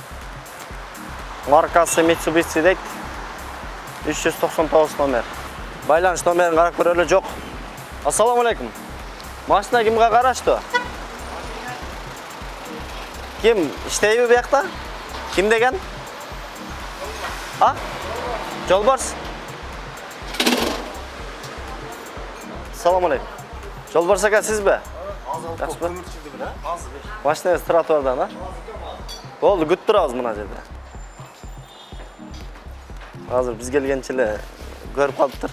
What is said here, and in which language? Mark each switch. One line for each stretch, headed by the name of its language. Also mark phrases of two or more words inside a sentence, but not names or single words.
Kyrgyz: Маркасы Mitsubishi дейт. 399 номер. Байланыш номерин карап көрөлү, жок. Ассаламу алейкум. Машина кимге караштуу? Ким иштейби биякта? Ким деген?
Uzbek: Ha? Jolbars. Assalomu alaykum. Jolbars aka sizmi? Yaxshimi? Mashinangiz trotuardan, ha? Bo'ldi, kutib turamiz mana yerda. Hozir biz kelganchilar ko'rib qolibdir.